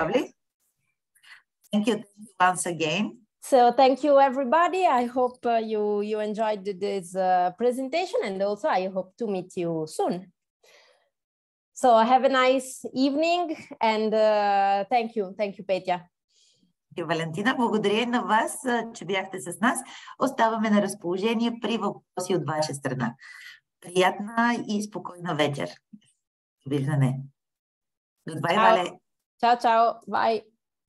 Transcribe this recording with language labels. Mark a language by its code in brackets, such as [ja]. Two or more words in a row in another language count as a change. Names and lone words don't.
[en] Lovely. Thank you once again. So thank you, everybody. I hope you enjoyed this presentation, and also I hope to meet you soon. So have a nice evening, and thank you, Petya. [bg] Валентина, благодаря на вас, че бяхте с нас. Оставаме на разположение при въпроси от ваша страна. Приятна и спокойна вечер. Виждане. [en] Goodbye, Вале. [it] Ciao, ciao. Bye.